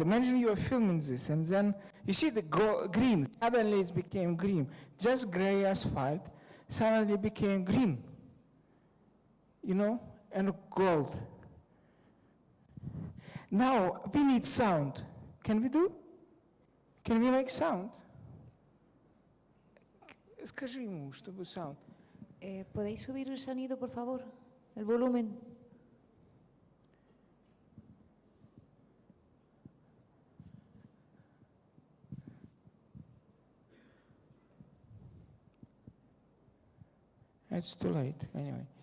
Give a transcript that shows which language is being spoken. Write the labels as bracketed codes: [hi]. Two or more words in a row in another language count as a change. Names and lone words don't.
[en] Imagine you are filming this, and then you see the green. Suddenly it became green. Just gray asphalt suddenly became green, you know, and gold. Now we need sound. Can we do? Can we make sound? [ru] Скажи ему, чтобы sound. [es] ¿Podéis subir el sonido, por favor? El volumen. [en] It's too late, anyway.